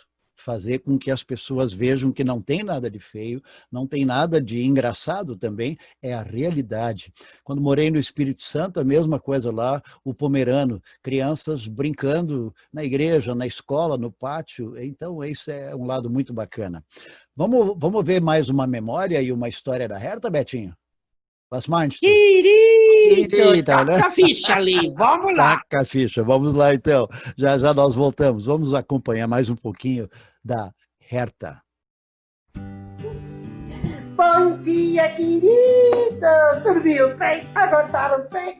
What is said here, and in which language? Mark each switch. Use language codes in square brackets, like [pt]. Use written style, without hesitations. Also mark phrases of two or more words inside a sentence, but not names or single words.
[pt] Fazer com que as pessoas vejam que não tem nada de feio, não tem nada de engraçado também, é a realidade. Quando morei no Espírito Santo, a mesma coisa lá, o Pomerano, crianças brincando na igreja, na escola, no pátio, então esse é um lado muito bacana. Vamos ver mais uma memória e uma história da Herta, Betinho? [de] Was meinst du? [pt] Querido, taca a ficha ali, vamos lá. Taca a ficha, vamos lá então. Já nós voltamos. Vamos acompanhar mais um pouquinho da Herta. Bom dia, queridos! Dormiu bem? Acordaram bem?